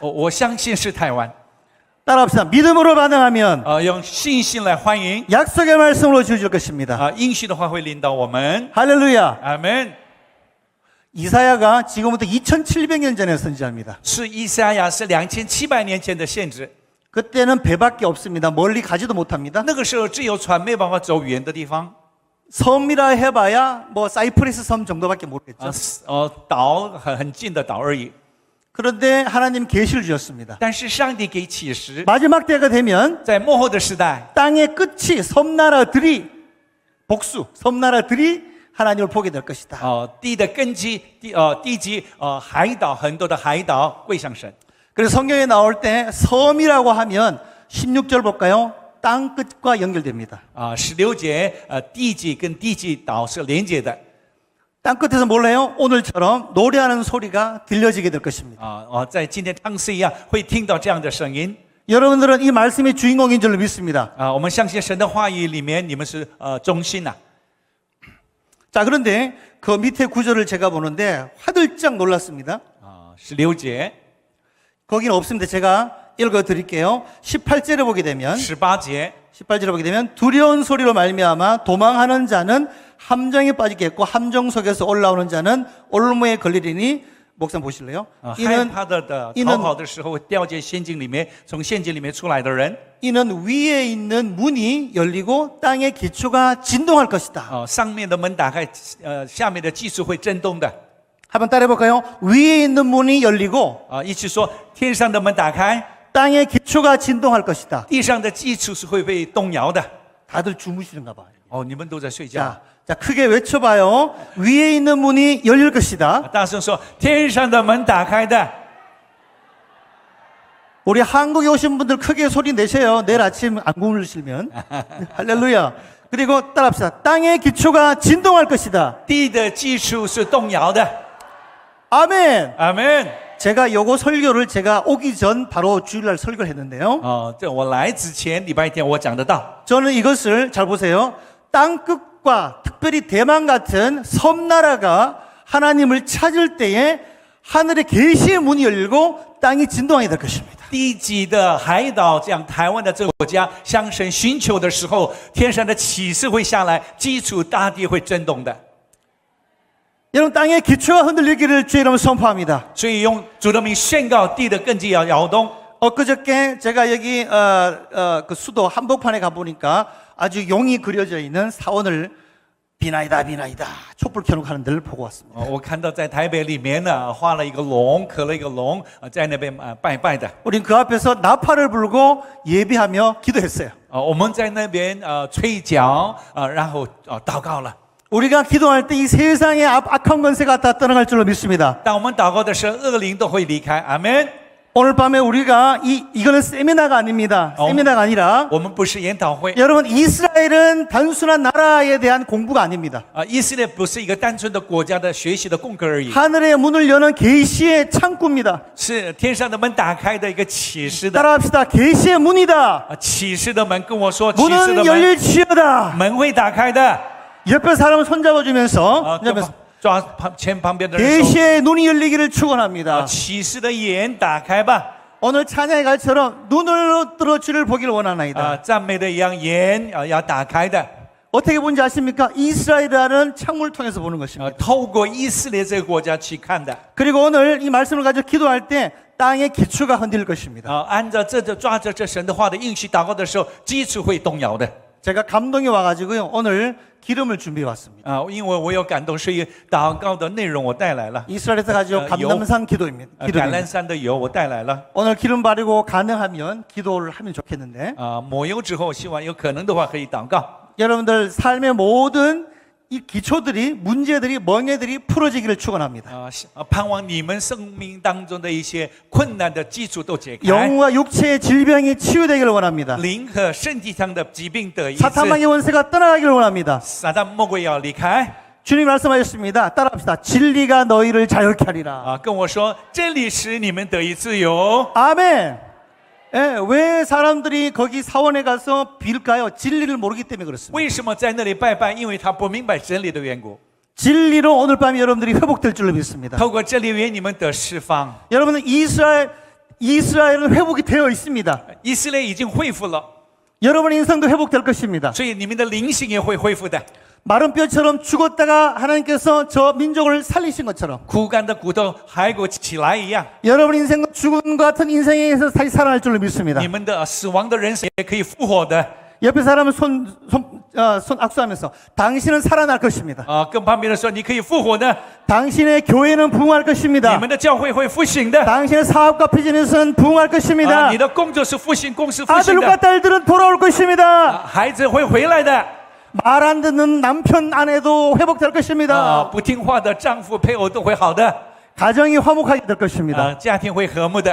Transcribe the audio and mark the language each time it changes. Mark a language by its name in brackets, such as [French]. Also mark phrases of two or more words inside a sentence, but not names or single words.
[Chinese] 我相信是台湾。 [Korean] 따라합시다. 믿음으로 반응하면 [Chinese] 用信心来欢迎 [Korean] 약속의 말씀으로 주실 것입니다. [Chinese] 应许的话会领导我们。 [Korean] 할렐루야. [Chinese] 阿门。 [Korean] 이사야가 지금부터 2700년 전에 선지자입니다. [Chinese] 是以赛亚是2700年前的先知， [Korean] 그때는 배밖에 없습니다. 멀리 가지도 못합니다. [Chinese] 那个时候只有船没办法走远的地方。 [Korean] 섬이라 해봐야 뭐 사이프러스 섬 정도밖에 모르겠죠. [Chinese] 岛很近的岛而已。 [Korean] 그런데 하나님 계시를 주셨습니다. [Chinese] 但是上帝给启示， [Korean] 마지막 때가 되면 [Chinese] 在末后的时代， [Korean] 땅의 끝이 섬나라들이 복수, 섬나라들이 하나님을 보게 될 것이다. [Chinese] 地的根基，地基，海岛很多的海岛归向神。 [Korean] 그래서 성경에 나올 때 섬이라고 하면 16절 볼까요? 땅 끝과 연결됩니다. [Chinese] 16 节，地基跟地基岛是连接的。 [Korean] 땅 끝에서 몰라요? 오늘처럼 노래하는 소리가 들려지게 될 것입니다. [Chinese] 在今天唱诗一样会听到这样的声音。 [Korean] 여러분들은 이 말씀의 주인공인 줄로 믿습니다. [Chinese] 我们相信神的话语里面，你们是中心呐。 [Korean] 자, 그런데 그 밑에 구절을 제가 보는데 화들짝 놀랐습니다. [Chinese] 16节， [Korean] 거기는 없습니다. 제가 읽어 드릴게요. 18절에 보게 되면 [Chinese] 18节， [Korean] 18절에 보게 되면 두려운 소리로 말미암아 도망하는 자는 함정에 빠지겠고 함정 속에서 올라오는 자는 올무에 걸리리니. 목사님 보실래요? [Chinese] 害怕的逃跑的时候会掉进陷阱里面，从陷阱里面出来的人， [Korean] 이는 위에 있는 문이 열리고 땅의 기초가 진동할 것이다. [Chinese] 上面的门打开，下面的基础会震动的。 [Korean] 한번 따라해 볼까요? 위에 있는 문이 열리고 [Chinese] 一起说，天上的门打开， [Korean] 땅의 기초가 진동할 것이다. [Chinese] 地上的基础是会被动摇的。 [Korean] 다들 주무시는가 봐요. [Chinese] 你们都在睡觉。 [Korean] 자, 크게 외쳐봐요. 위에 있는 문이 열릴 것이다. [Chinese] 大声说，天上的门打开的。 [Korean] 우리 한국에 오신 분들 크게 소리 내세요. 내일 아침 안 굶으시면. 할렐루야. 그리고 따라합시다. 땅의 기초가 진동할 것이다. [Chinese] 地的基础是动摇的。 [Korean] 아멘. [Chinese] 阿门。 [Korean] 제가 요거 설교를 제가 오기 전 바로 주일날 설교를 했는데요. [Chinese] 这我来之前礼拜天我讲得到。 [Korean] 저는 이것을 잘 보세요. 땅 끝과 특별히 대만 같은 섬나라가 하나님을 찾을 때에 하늘의 계시의 문이 열리고 땅이 진동하게 될 것입니다. [Chinese] 地级的海岛，这样台湾的这个国家向神寻求的时候，天上的启示会下来，基础大地会震动的。 [Korean] 여러분 땅의 기초가 흔들리기를 주의 이름으로 선포합니다. [Chinese] 所以用主的名宣告地的根基要摇动。 [Korean] 엊그저께 제가 여기 그 수도 한복판에 가보니까 아주 용이 그려져 있는 사원을 비나이다 비나이다 촛불 켜놓고 하는 데를 보고 왔습니다. [Chinese] 我看到在台北里面呢，画了一个龙，刻了一个龙，在那边拜拜的。 [Korean] 우린 그 앞에서 나팔을 불고 예배하며 기도했어요. [Chinese] 我们在那边吹角，然后祷告了。 [Korean] 우리가 기도할 때 이 세상의 악한 권세가 다 떠나갈 줄로 믿습니다. [Chinese] 当我们祷告的时候，恶灵都会离开。阿门。 [Korean] 오늘 밤에 우리가 이거는 세미나가 아닙니다. 세미나가 아니라 [Chinese] 我们不是研讨会。 [Korean] 여러분 이스라엘은 단순한 나라에 대한 공부가 아닙니다. [Chinese] 以色列不是一个单纯的国家的学习的功课而已， [Korean] 하늘의 문을 여는 계시의 창구입니다. [Chinese] 是天上的门打开的一个启示的。 [Korean] 따라합시다. 계시의 문이다. [Chinese] 启示的门跟我说，启示 [Korean] 문은 [Chinese] 的门 [Korean] 열릴지어다. [Chinese] 门会打开的。 [Korean] 옆에 사람을 손잡아주면서 [Chinese] 抓旁边的人说， [Korean] 계시의 눈이 열리기를 축원합니다. [Chinese] 启示的眼打开吧。 [Korean] 오늘 찬양의 갈처럼 눈을 들어 주를 보기를 원하나이다. [Chinese] 赞美的一样眼要打开的。 [Korean] 어떻게 본지 아십니까? 이스라엘이라는 창문을 통해서 보는 것입니다. [Chinese] 透过以色列这个国家去看的。 [Korean] 그리고 오늘 이 말씀을 가지고 기도할 때 땅의 기초가 흔들릴 것입니다. [Chinese] 按照抓着这神的话的应许祷告的时候，基础会动摇的。 [Korean] 제가 감동이 와가지고요. 오늘 기름을 준비해 왔습니다. [Chinese] 因为我有感动，所以祷告的内容我带来了。 [Korean] 이스라엘에서 가지고 감람산 기도입니다. [Chinese] 橄榄 [Korean] 기름입니다. [Chinese] 山的油我带来了。 [Korean] 오늘 기름 바르고 가능하면 기도를 하면 좋겠는데 [Chinese] 抹油之后，希望有可能的话可以祷告。 [Korean] 여러분들 삶의 모든 이 기초들이 문제들이 멍해들이 풀어지기를 축원합니다. [Chinese] 盼望你们生命当中的一些困难的基础都解开， [Korean] 영과 육체의 질병이 치유되기를 원합니다. [Chinese] 灵和身体上的疾病得医治， [Korean] 사탄망의 원세가 떠나가기를 원합니다. [Chinese] 撒旦魔鬼要离开。 [Korean] 주님 말씀하셨습니다. 따라합시다. 진리가 너희를 자유케 하리라. [Chinese] 跟我说，真理使你们得以自由。 [Korean] 아멘. 예, 왜 사람들이 거기 사원에 가서 빌까요? 진리를 모르기 때문에 그렇습니다. [Chinese] 为什么在那里拜拜？因为他不明白真理的缘故。 [Korean] 진리로 오늘 밤 여러분들이 회복될 줄로 믿습니다. [Chinese] 透过真理愿你们得释放。 [Korean] 여러분은 이스라엘은 회복이 되어 있습니다. [Chinese] 以色列已经恢复了， [Korean] 여러분의 인생도 회복될 것입니다. [Chinese] 所以你们的灵性也会恢复的。 [Korean] 마른 뼈처럼 죽었다가 하나님께서 저 민족을 살리신 것처럼 [Chinese] 枯干的骨头骸骨起来一样， [Korean] 여러분 인생도 죽은 것 같은 인생에서 다시 살아날 줄로 믿습니다. [Chinese] 你们的死亡的人生也可以复活的。 [Korean] 옆에 사람은 손 악수하면서 당신은 살아날 것입니다. [Chinese] 跟旁边人说，你可以复活的， [Korean] 당신의 교회는 부흥할 [Chinese] 你 [Korean] 것입니다. [Chinese] 们的教会会复兴的。 [Korean] 당신의 사업과 비즈니스는 부흥할 것입니다. [Chinese] 你的工作是复兴，公司复兴 [Korean] 아들과 [Chinese] 的， [Korean] 딸들은 돌아올 것입니다. [Chinese] 孩子会回来的。 [Korean] 말 안 듣는 남편 아내도 회복될 것입니다. [Chinese] 不听话的丈夫配偶都会好的， [Korean] 가정이 화목하게 될 것입니다. [Chinese] 家庭会和睦的，